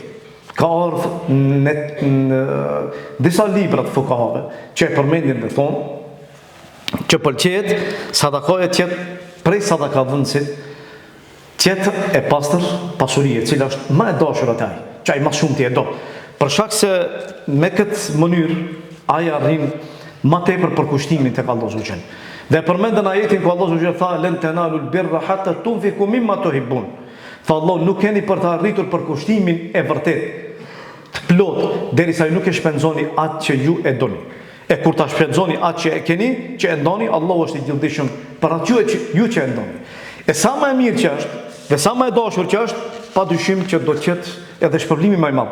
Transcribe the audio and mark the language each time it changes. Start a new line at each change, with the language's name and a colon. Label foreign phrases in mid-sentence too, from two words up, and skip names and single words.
Albanian: Ka ardhur në disa libra të fuqahave që e përmendin dhe thonë që pëlqet sadakaja që prej sadakavënësit tjetër e pastër pasurie, cila është më e dashur atë ai, që ai më shumë ti e do. Për shkak se me këtë mënyrë ai arrin më tepër përkushtimin tek Allahu
Arabic: سبحانه وتعالى.
Albanian: Dhe përmendën ajetin ku Allahu
Arabic: سبحانه وتعالى
Albanian: tha
Arabic: لن تنالوا البر حتى تنفقوا مما تحبون.
Albanian: Tha Allah, nuk keni për të arritur përkushtimin e vërtet të plot derisa ju nuk e shpenzoni atë që ju e doni. E kur ta shpenzoni atë që e keni, që e ndoni, Allahu është i gjithdijshëm për atë që ju që e ndoni. E sa më e mirë që është, dhe sa më e dashur që është, padyshim që do të ketë edhe shpërblimi më i madh.